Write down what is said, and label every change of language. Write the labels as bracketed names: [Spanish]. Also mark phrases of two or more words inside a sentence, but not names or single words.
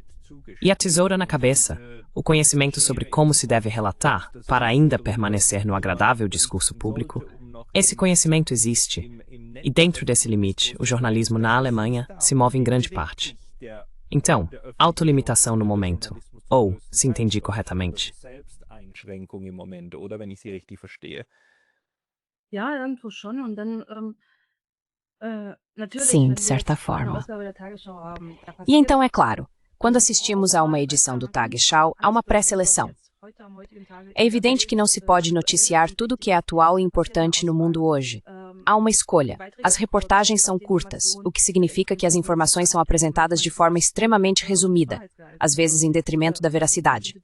[Portuguese] E a tesoura na cabeça, o conhecimento sobre como se deve relatar para ainda permanecer no agradável discurso público, esse conhecimento existe. E dentro desse limite, o jornalismo na Alemanha se move em grande parte. Então, autolimitação no momento, ou, se entendi corretamente. [German] Ja, irgendwo schon. Und dann, natürlich, [Portuguese] Sim, [German] wenn [Portuguese] de [German] wir [Portuguese] certa [German] jetzt eine [Portuguese] forma. [German] Ausgabe der Tagesschau haben, da [Portuguese] E [German] passiert [Portuguese] então, é claro, quando assistimos a uma edição do Tagesschau, há uma pré-seleção. É evidente que não se pode noticiar tudo o que é atual e importante no mundo hoje. Há uma escolha. As reportagens são curtas, o que significa que as informações são apresentadas de forma extremamente resumida, às vezes em detrimento da veracidade.